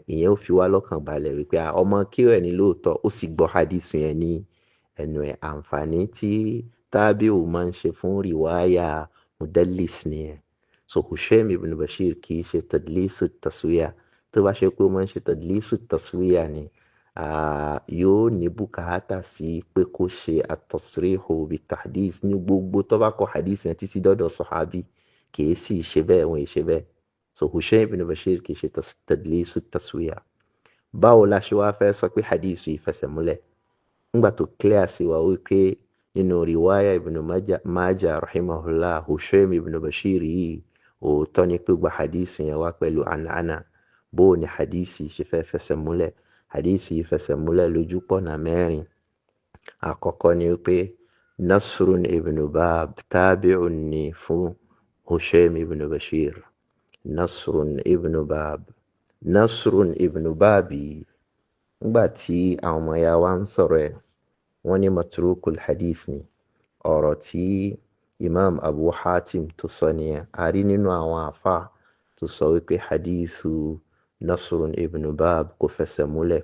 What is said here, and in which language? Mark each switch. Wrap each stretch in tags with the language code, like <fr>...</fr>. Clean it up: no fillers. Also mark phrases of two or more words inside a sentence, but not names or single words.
<yo>Ìyẹn ó fi wá lọ́kàn balẹ̀ wípé ọmọ kíw ẹ̀ ní lóòótọ́, ó sì gbọ́ hadith yẹn ní ẹnu ẹ̀. Àǹfààní tí tábìù máa ń ṣe fún</yo> <ar>رواية مدلس</ar> <yo>nìyẹn. So Hushaym ibn Bashir kì í ṣe</yo> <ar>تدليس تسوية.</ar> <yo>Tó bá ṣe pé ó máa ń ṣe</yo> <ar>تدليس تسوية</ar> <yo>ni, yóò ní bùkátà sí pé kó ṣe</yo> <ar>التصريح بالتحديث</ar> <yo>ní gbogbo tó bá kọ hadith yẹn títí dọ́dọ̀ sahabi. Kì í sì ṣe bẹ́ẹ̀, wọ́n ì ṣe bẹ́ẹ̀. so Hushaym ibn Bashir kì í ṣe</yo> <ar>تدليس تسوية.</ar> <yo>Báwo la ṣe wá fẹ́ sọ pé hadith yìí fẹsẹ̀ múlẹ̀ nígbà tó clear sí wa wípé nínú riwaya ibn Majah rahimahullah Hushaym ibn Bashir yìí òótọ́ ni pé gba hadith yẹn wá pẹ̀lú ànàánà. Bó ni hadith yìí ṣe fẹ́ fẹsẹ̀ múlẹ̀? Hadith yìí fẹsẹ̀ múlẹ̀ lójú pọ̀nà mẹ́rin. Àkọ́kọ́ ni wípé Nasrun ibn Bab tabi'un ni fún Hushaym ibn Bashir. Nasrun ibn Bab. Nasrun ibn Babi nígbà tí àwọn ọmọ ya wa ń sọ̀rọ̀ ẹ̀ wọ́n ní</yo> <ar>متروك الحديث</ar> <yo>ni ọ̀rọ̀ tí Imam Abu Hatim tó sọ nìyẹn. A rí nínú àwọn àfà tó sọ wípé hadithu Nasrun ibn Bab kò fẹsẹ̀ múlẹ̀.</yo>